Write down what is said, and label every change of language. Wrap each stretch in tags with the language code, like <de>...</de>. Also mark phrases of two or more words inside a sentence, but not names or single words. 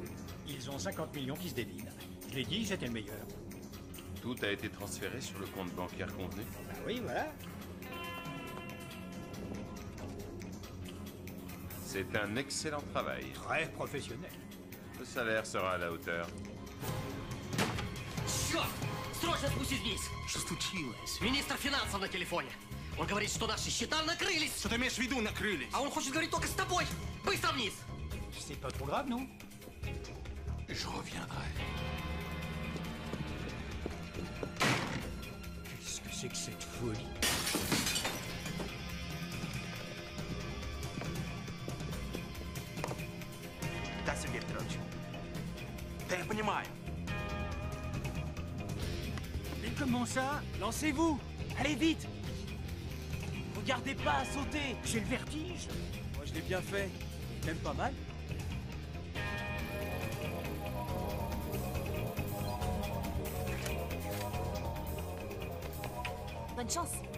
<fr>Ils ont 50 millions qui se dévident. Je l'ai dit, j'étais le meilleur. Tout a été transféré sur le compte bancaire convenu? Bah oui, voilà. C'est un excellent travail. Très professionnel. Le salaire sera à la hauteur.</fr> <ru>Черт! Срочно спустись вниз! Что случилось? Министр финансов на телефоне. Он говорит, что наши счета накрылись. Что ты имеешь в виду, накрылись? А он хочет говорить только с тобой. Быстро вниз.</ru> <fr>C'est pas trop grave, non? Je reviendrai. Qu'est-ce que c'est que cette folie?</fr> <ru>Да, Сергей Петрович. Да я понимаю.</ru> <fr>Mais comment ça? Lancez-vous! Allez vite! Regardez pas, sautez! J'ai le vertige. Moi je l'ai bien fait. Même pas mal. Bonne chance.</fr>